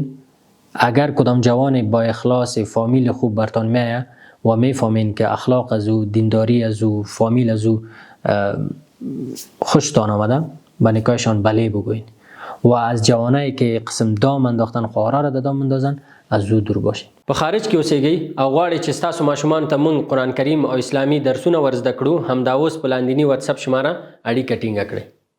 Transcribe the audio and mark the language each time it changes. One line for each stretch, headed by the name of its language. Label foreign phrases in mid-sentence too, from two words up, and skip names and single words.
Persian: اگر کدام جوانی با اخلاص فامیل خوب برتون میایه و میفهمین که اخلاق از او، دینداری از او، فامیل از او خوشتان آمده، به نکاحشان بله بگوین. و از جوانایی که قسم دام انداختن خواهرها را دام اندازن، از او دور باشین.
Pashto: په خارج کې اوسېږئ او غواړئ چې ستاسو ماشومان ته مونږ قرآن کریم او اسلامي درسونه ورزده کړو، همدا اوس په لاندیني واتساپ شماره اړیکه ټینګه کړئ.